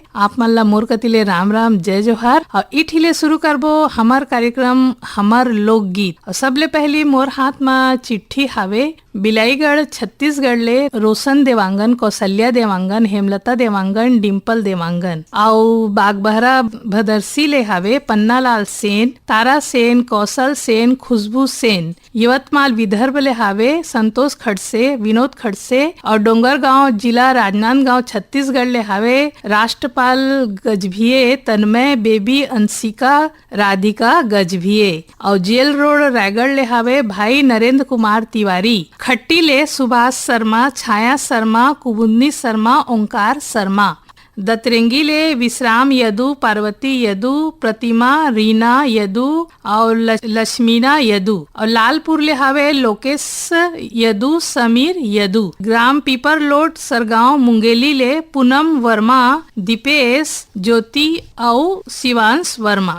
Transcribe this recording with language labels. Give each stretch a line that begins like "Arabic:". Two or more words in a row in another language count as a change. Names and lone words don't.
Chhattisgarhi: आप मन ला मोर कतिले राम राम जय जोहार। और इठिले शुरू करबो हमार कार्यक्रम हमार लोकगीत। और सबले पहली मोर हाथ में चिट्ठी हावे बिलाईगढ़ छत्तीसगढ़ ले रोशन देवांगन, कौशल्या देवांगन, हेमलता देवांगन, डिम्पल देवांगन और बागबहरा भदरसी ले हावे पन्नालाल सेन, तारा सेन, कौशल सेन, खुशबू सेन। यवतमाल विदर्भ ले हावे संतोष खड़से, विनोद खड़से और डोंगरगांव जिला राजनांदगांव छत्तीसगढ़ ले हावे राष्ट्रपाल गजभिये, तन्मय, बेबी, अंशिका, राधिका गजभिये। और जेल रोड रायगढ़ ले हावे भाई नरेंद्र कुमार तिवारी। खट्टी ले सुभाष शर्मा, छाया शर्मा, कुबुन्नी शर्मा, ओंकार शर्मा। दतरेंगी ले विश्राम यदु, पार्वती यदु, प्रतिमा, रीना यदु और लक्ष्मीना यदु। और लालपुर ले हावे लोकेश यदु, समीर यदु। ग्राम पीपर लोट सरगांव मुंगेली ले पूनम वर्मा, दीपेश, ज्योति और शिवांश वर्मा।